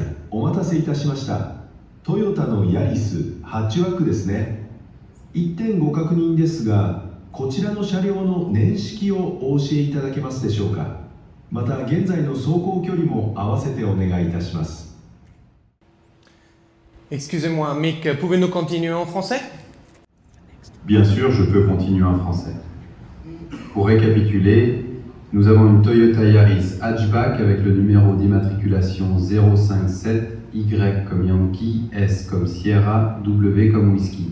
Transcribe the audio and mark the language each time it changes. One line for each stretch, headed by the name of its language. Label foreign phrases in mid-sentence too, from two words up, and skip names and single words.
Japanese: お待たせいたしました。トヨタのヤリスハッチバックですね。1点ご確認ですが、こちらの車両の年式をお教えいただけますでしょうか。また現在の走行距離も合わせてお願いいたします。
French: Excusez-moi, Mick, pouvez-nous continuer en français? Bien sûr, je peux continuer en français. Pour récapituler, nous avons une Toyota Yaris hatchback avec le numéro d'immatriculation 057, Y comme Yankee, S comme Sierra, W comme Whisky.